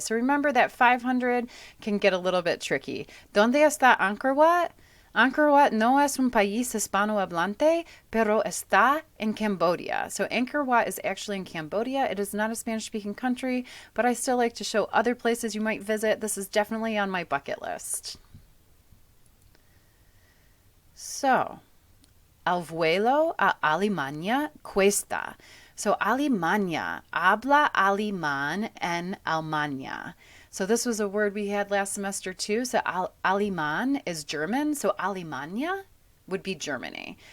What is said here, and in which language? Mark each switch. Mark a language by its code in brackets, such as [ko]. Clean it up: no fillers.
[en] So remember that 500 can get a little bit tricky. [es] ¿Dónde está Angkor Wat? Angkor Wat no es un país hispanohablante, pero está en Cambodia. [en] So Angkor Wat is actually in Cambodia. It is not a Spanish-speaking country, but I still like to show other places you might visit. This is definitely on my bucket list. [es] So, el vuelo a Alemania cuesta. So Alemania, habla alemán en Alemania. [en] So this was a word we had last semester too. So alemán is German. So Alemania would be Germany.